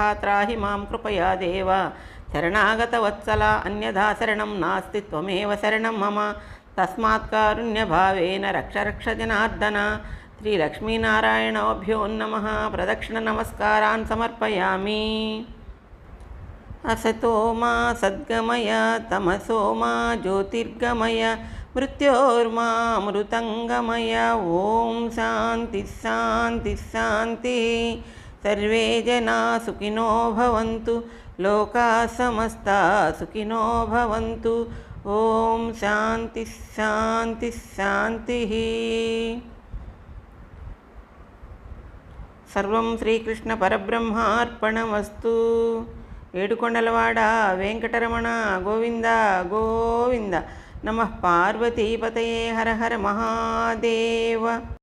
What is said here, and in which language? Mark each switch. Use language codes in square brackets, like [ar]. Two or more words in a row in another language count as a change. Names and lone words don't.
[sa] త్రాహి మాం కృపయా దేవ శరణాగతవత్సల. అన్యథా శరణం నాస్తి త్వమేవ శరణం మమ. తస్మాత్ కారుణ్యభావేన రక్ష రక్ష జనార్దన. శ్రీ లక్ష్మీనారాయణాభ్యో నమః. ప్రదక్షిణ నమస్కారాన్ సమర్పయామి. असतो मा सद्गमय तमसो मा ज्योतिर्गमय मृत्योर्मामृतंगमय. ओम शांति शांति शांति. सर्वे जना सुखिनो भवन्तु. लोका समस्ता सुखिनो भवन्तु. ओम शांति शांति शांति. सर्वं श्रीकृष्ण परब्रह्मार्पणमस्तु. [te] ఏడుకొండలవాడ వెంకటరమణ గోవింద గోవింద. [sa] నమః పార్వతీపతయే. హర హర మహాదేవ.